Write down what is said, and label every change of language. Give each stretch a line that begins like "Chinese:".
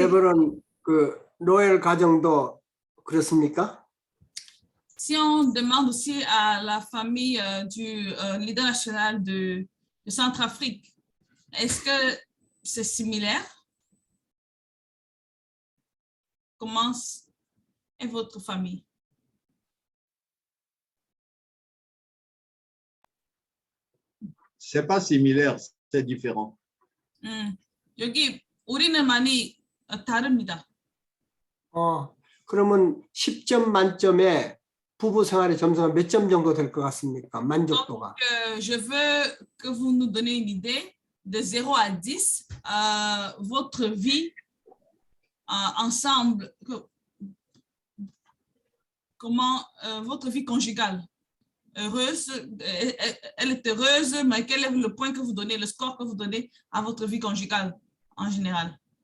Korean: 레버런 로엘 가정도 그렇습니까?
French: Si on demande aussi à la famille du leader national de Centrafrique, est-ce que c'est similaire? Comment est votre famille? C'est pas similaire, c'est différent.
Korean: 여기 우리는 많이 다릅니다. 그러면 10점 만점에 부부 생활의 점수가 몇 점 정도 될 것 같습니까? 만족도가.
French: Je veux que vous nous donnez une idée de 0 à 10, votre vie ensemble, comment votre vie conjugale, heureuse, elle est heureuse, mais quel est le point que vous donnez, le score que vous donnez à votre vie conjugale en général?